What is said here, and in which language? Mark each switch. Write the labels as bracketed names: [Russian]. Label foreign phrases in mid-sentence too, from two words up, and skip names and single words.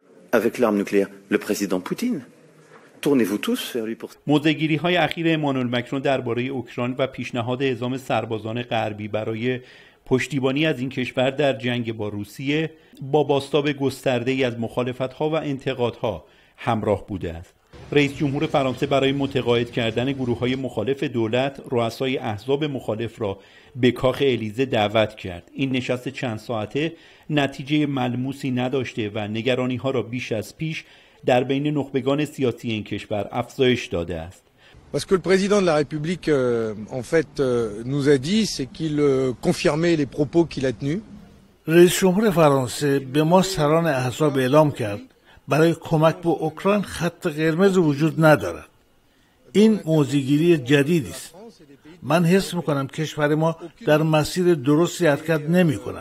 [French] avec l'arme nucléaire, le président Poutine. Tournez-vous tous vers lui pour... [Persian] موضع‌گیری‌های اخیر امانوئل مکرون درباره اوکراین و پیشنهاد اعزام سربازان غربی برای پشتیبانی از این کشور در جنگ با روسیه با بازتاب گسترده‌ای از مخالفت‌ها و انتقادها همراه بوده است. رئیس جمهور فرانسه برای متقاعد کردن گروه‌های مخالف دولت، رؤسای احزاب مخالف را به کاخ الیزه دعوت کرد. این نشست چند ساعته نتیجه ملموسی نداشته و نگرانی‌ها را بیش از پیش در بین نخبگان سیاسی این کشور افزایش داده است. [French] Parce que le président de la République, en fait, nous a dit, c'est qu'il confirmait les propos qu'il a tenus. [Persian] رئیس جمهور فرانسه به ما سران احزاب اعلام کرد برای کمک به اوکراین خط قرمز وجود ندارد. این موضع‌گیری جدیدی است. من حس می‌کنم کشور ما در مسیر درستی حرکت نمی‌کند.